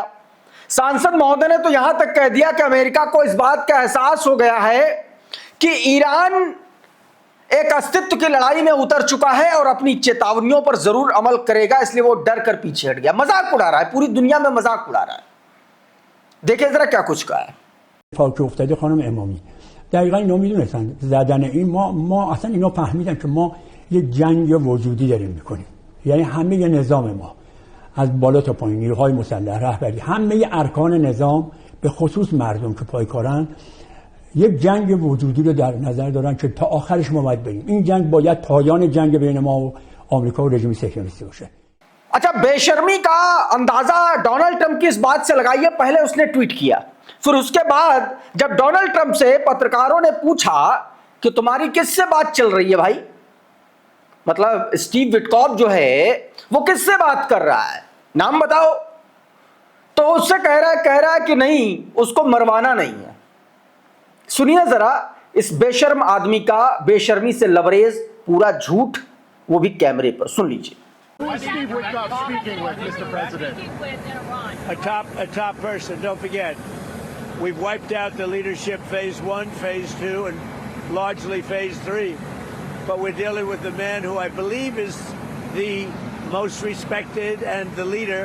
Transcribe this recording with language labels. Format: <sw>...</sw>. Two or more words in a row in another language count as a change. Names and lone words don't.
<hi>सांसद महोदय ने तो यहां तक कह दिया कि अमेरिका को इस बात का एहसास हो गया है कि ईरान एक अस्तित्व की लड़ाई में उतर चुका है और अपनी चेतावनियों पर जरूर अमल करेगा, इसलिए वो डर कर पीछे हट गया। मजाक उड़ा रहा है, पूरी दुनिया में मजाक उड़ा रहा है। देखिए जरा क्या कुछ कहा है।</hi> <fa>فاک افتاده خانم امامی دقیقا اینا میدونستن زدن این ما اصلا اینا فهمیدن که ما یه جنگ وجودی داریم میکنیم، یعنی همه ی نظام ما از بالا تا پایین، نیروهای مسلح، رهبری، همه ارکان نظام به خصوص مردم که پایکارن یک جنگ وجودی رو در نظر دارن که تا آخرش ما باید بریم. این جنگ باید پایان جنگ بین ما و آمریکا و رژیم صهیونیستی باشه.</fa> <hi>अच्छा, बेशर्मी का अंदाजा डोनाल्ड ट्रंप की इस बात से लगाइए। पहले उसने ट्वीट किया, फिर उसके बाद जब डोनाल्ड ट्रंप से पत्रकारों ने पूछा कि तुम्हारी किससे बात चल रही है भाई, मतलब स्टीव विटकॉफ जो है वो किससे बात कर रहा है, नाम बताओ, तो उससे कह रहा है कि नहीं, उसको मरवाना नहीं है। सुनिए जरा इस बेशर्म आदमी का बेशर्मी से लबरेज पूरा झूठ, वो भी कैमरे पर, सुन लीजिए।</hi> <en>Who is Steve Witkoff speaking with, Mr. President? A top person. Don't forget, we've wiped out the leadership phase 1, phase 2, and largely phase 3. But we're dealing with the man who I believe is the most respected and the leader.</en>